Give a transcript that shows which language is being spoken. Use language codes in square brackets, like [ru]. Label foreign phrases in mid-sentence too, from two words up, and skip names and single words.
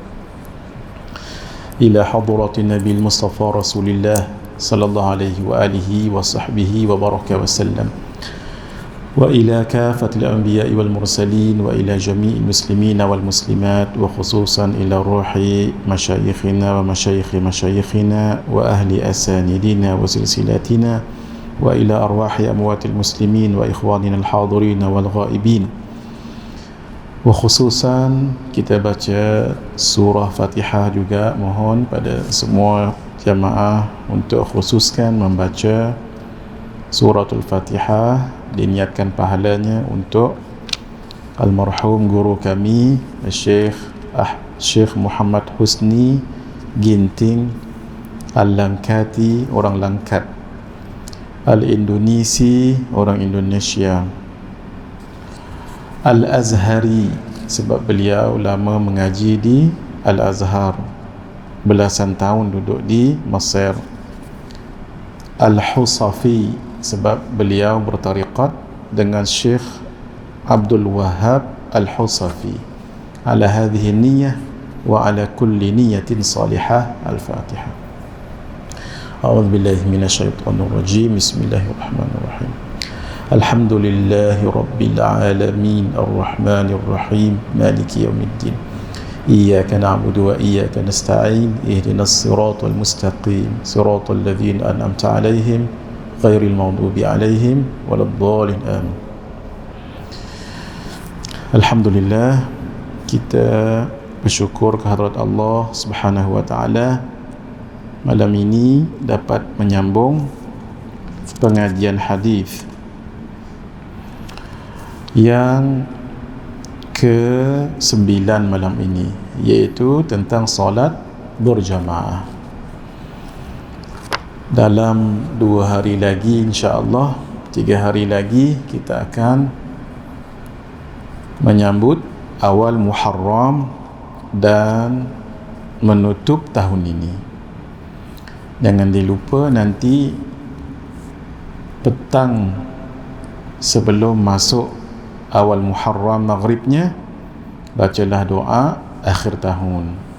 [ar] إلى حضرة النبي المصطفى رسول الله صلى الله عليه وآله وصحبه وبارك وسلم، وإلى كافة الأنبياء والمرسلين، وإلى جميع المسلمين والمسلمات، وخصوصا إلى روح مشايخنا ومشايخ مشايخنا وأهل أساندنا وسلسلاتنا، وإلى أرواح أموات المسلمين وإخواننا الحاضرين والغائبين. [ms] وخصوصا kita baca surah Fatihah juga, mohon pada semua jamaah untuk khususkan membaca suratul Fatihah, diniatkan pahalanya untuk almarhum guru kami Syekh Muhammad Husni Ginting Al-Langkati, orang Langkat, Al-Indonesi, orang Indonesia, Al-Azhari, sebab beliau lama mengaji di Al-Azhar, belasan tahun duduk di Mesir. Al-Husafi, sebab beliau bertariqat dengan Syekh Abdul Wahhab Al-Husafi. [ar] على هذه النية وعلى كل نية صالحة. Al-Fatihah. أعوذ بالله من الشيطان الرجيم. بسم الله الرحمن الرحيم الحمد لله رب العالمين الرحمن الرحيم مالك يوم الدين. إياك نعبد وإياك نستعين اهدنا الصراط المستقيم صراط الذين أنعمت عليهم غير المغضوب عليهم ولا الضالين آمين. [ms] Alhamdulillah, kita bersyukur kehadrat Allah [ar] سبحانه وتعالى [ms] malam ini dapat menyambung pengajian hadis yang ke-9 malam ini, iaitu tentang solat berjamaah. Dalam 2 hari lagi, insya-Allah 3 hari lagi, kita akan menyambut awal Muharram dan menutup tahun ini. Jangan dilupa nanti petang sebelum masuk awal Muharram maghribnya, bacalah doa akhir tahun.